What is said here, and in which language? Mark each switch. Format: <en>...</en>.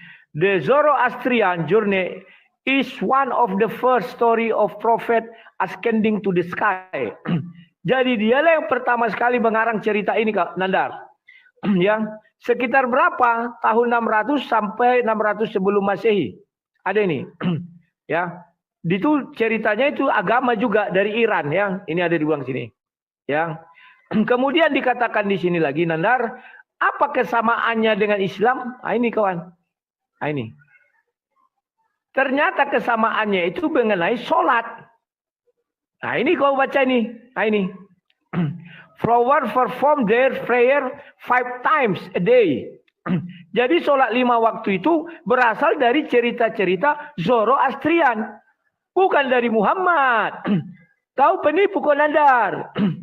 <en>The Zoroastrian journey is one of the first story of prophet ascending to the sky.</en> <id>Jadi dialah yang pertama sekali mengarang cerita ini Kak Nandar. Ya, sekitar berapa? Tahun 600 sampai 600 sebelum Masehi. Ada ini. Ya. Itu ceritanya itu agama juga dari Iran ya. Ini ada di uang sini. Ya. Kemudian dikatakan di sini lagi Nandar, apa kesamaannya dengan Islam? Ini kawan. Ini. Ternyata kesamaannya itu mengenai sholat. Ini kau baca ini. Ini.</id> <en>Flowers perform their prayer 5 times a day.</en> <id>Jadi sholat 5 waktu itu berasal dari cerita-cerita Zoroastrian. Bukan dari Muhammad. Kau penipu kau Nandar.</id>